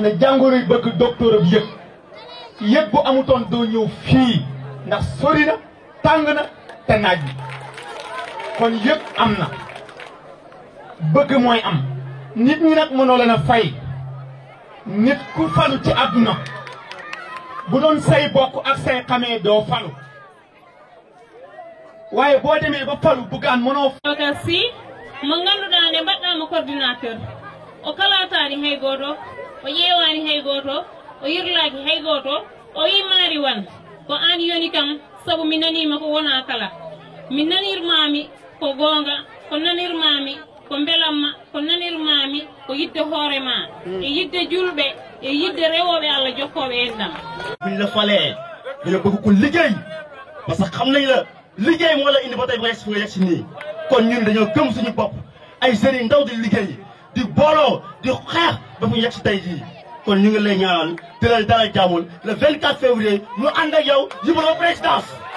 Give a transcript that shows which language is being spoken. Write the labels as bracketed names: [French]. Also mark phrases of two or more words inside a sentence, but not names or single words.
[Wolof] ne jàngoro yi bëgg docteur ab yëg bu amutoon doo ñëw fii ndax sori na tàng na te naaj bi kon yëg am na bëgg mooy am nit ñi nag mënoo leen a fay nit ku falu ci àdduna bu doon say bokk ak say xamee doo falu waaye boo demee ba falu bugaan mënoo [Fula] Babacar Sy mo ngannduɗaa nde mbaɗɗaamo coordinateur o kalaataani hay gooto o ƴeewaani hay gooto o yirlaaki hay gooto o wimaari wan ko aan yoni kam sabu mi naniima ko wonaa kala mi nanirmaami ko goonga ko nanirmaami ko mbelamma ko nanirmaami ko yidde hoore ma e yidde julɓe e yidde rewooɓe Allah jokkooɓe en ɗam [Wolof] buñ la falee dañoo bëgg ko liggéey [French] parce que [Wolof] xam nañ la liggéey moo la indi ba tey ba yegg nga yegg si nii kon ñun dañoo gëm suñu bopp ay jeunes ndaw di liggéey di booloo di xeex ba fu yegg si tey jii kon ñu ngi lay ñaanal di la dalal jàmmul [French] le 24 février [Wolof] ñu ànd ak yow jublu présidence.